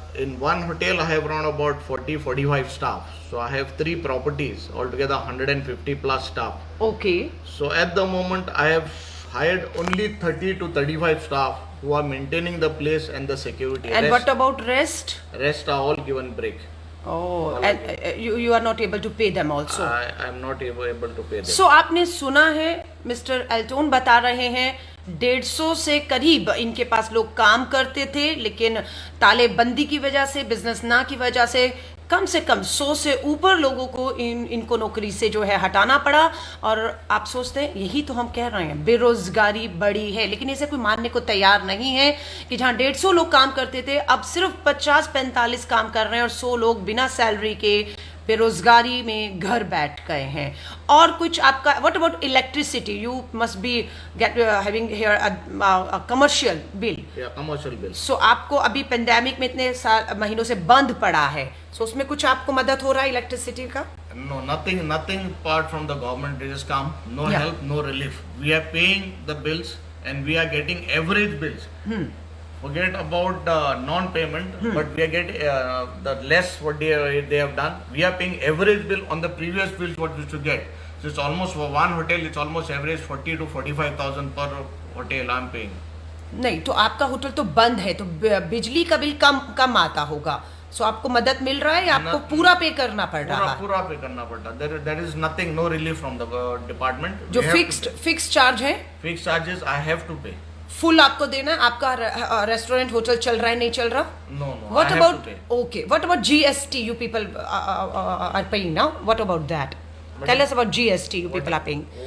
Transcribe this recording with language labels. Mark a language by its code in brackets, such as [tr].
[en] In one hotel, I have around about 40-45 staff. So I have 3 properties, altogether 150 plus staff. Okay. So at the moment, I have hired only 30 to 35 staff who are maintaining the place and the security. And what about rest? Rest are all given break. Oh, and you are not able to pay them also. I am not able to pay them. [hi] So आपने सुना है, mister एल्टोन बता रहे हैं 150 से करीब इनके पास लोग काम करते थे, लेकिन तालेबंदी की वजह से, बिजनेस ना की वजह से कम 100 से ऊपर लोगों को इनको नौकरी से जो है हटाना पड़ा। और आप सोचते हैं, यही तो हम कह रहे हैं, बेरोजगारी बढ़ी है, लेकिन इसे कोई मानने को तैयार नहीं है कि जहां 150 लोग काम करते थे, अब सिर्फ 50-45 काम कर रहे हैं और 100 लोग बिना सैलरी के बेरोजगारी में घर बैठ गए हैं। और कुछ आपका, [en] What about electricity? You must be having here a commercial bill. Commercial bill. [hi] सो आपको अभी पेंडेमिक में इतने महीनों से बंद पड़ा है, सो उसमें कुछ आपको मदद हो रहा है इलेक्ट्रिसिटी का? [en] No, nothing apart from the government. It has come. No Yeah. help, no relief. We are paying the bills and we are getting average bills. Forget about non-payment, but we are getting the less what they have done. We are paying average bill on the previous bills what we used to get. So it's almost for one hotel, it's almost average 40 to 45,000 per hotel I'm paying. [hi] नहीं, तो आपका hotel तो बंद है, तो बिजली का bill कम आता होगा। सो आपको मदद मिल रहा है या आपको पूरा पे करना पड़ रहा है? पूरा पे करना पड़ता है। [en] There is nothing, no relief from the department. [hi] जो फिक्स्ड चार्ज है, [en] Fixed charges I have to pay. [hi] Full आपको देना है। आपका रेस्टोरेंट होटल चल रहा है, नहीं चल रहा? [en] No, What I have about, to pay. okay, what about GST you people are paying now? What about that? Tell us about GST you people are paying.